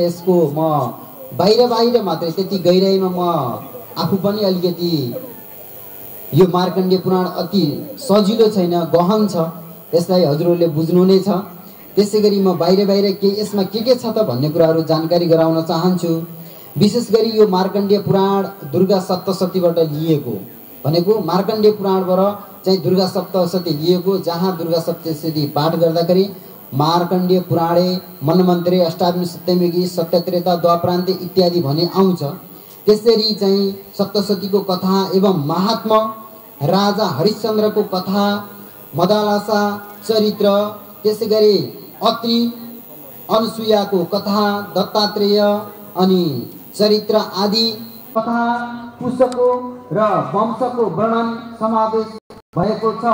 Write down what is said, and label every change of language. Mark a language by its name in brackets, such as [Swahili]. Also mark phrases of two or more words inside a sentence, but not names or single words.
[Nepali] यसको म बाहिर मात्रै त्यति गहिराइमा म आफू पनि अलिकति यो मार्कण्डेय पुराण अति सजिलो छैन, गहन छ, यसलाई हजुरहरूले बुझ्नु नै छ। त्यसैगरी म बाहिर के यसमा के छ त भन्ने कुराहरू जानकारी गराउन चाहन्छु। विशेष गरी यो मार्कण्डेय पुराण दुर्गा सप्तशतीबाट लिएको भनेको मार्कण्डेय पुराणबाट चाहिँ दुर्गा सप्तशती लिएको, जहाँ दुर्गा सप्तशती पाठ गर्दाखेरि [Sanskrit] मार्कण्डेय पुराणे मनमन्त्रे अष्टाविंशत्ययुगी सत्यत्रेता द्वापरान्ते [Nepali] इत्यादि भनी आउँछ। त्यसरी चाहिँ सप्तशतीको कथा एवं महात्मा राजा हरिश्चन्द्रको कथा, मदालसा चरित्र, त्यसैगरी अत्रि अनुसुयाको कथा, दत्तात्रेय अनि चरित्र आदि कथा, पुष्पको र वंशको वर्णन समावेश भएको छ।